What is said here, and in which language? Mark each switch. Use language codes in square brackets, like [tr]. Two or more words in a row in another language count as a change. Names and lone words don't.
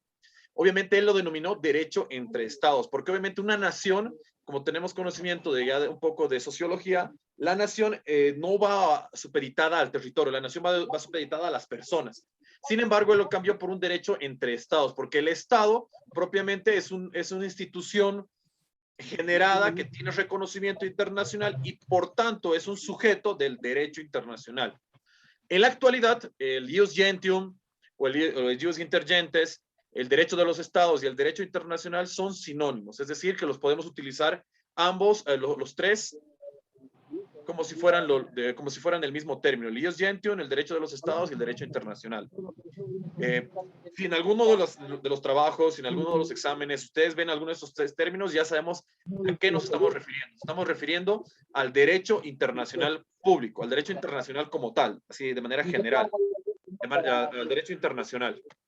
[es] Obviamente él lo denominó derecho entre estados, porque obviamente una nación, como tenemos conocimiento de un poco de sociología, la nación no va supeditada al territorio, la nación va supeditada a las personas. Sin embargo, él lo cambió por un derecho entre estados, porque el estado propiamente es una institución generada que tiene reconocimiento internacional y por tanto es un sujeto del derecho internacional. En la actualidad, el [la] jus gentium [es] o el [la] jus intergentes, [es] el derecho de los estados y el derecho internacional son sinónimos, es decir, que los podemos utilizar ambos, los tres, como si fueran el mismo término, el [la] jus gentium, [es] el derecho de los estados y el derecho internacional. Si en alguno de los trabajos, en alguno de los exámenes, ustedes ven alguno de esos tres términos, ya sabemos a qué nos estamos refiriendo. Estamos refiriendo al derecho internacional público, al derecho internacional como tal, así de manera general, al derecho internacional.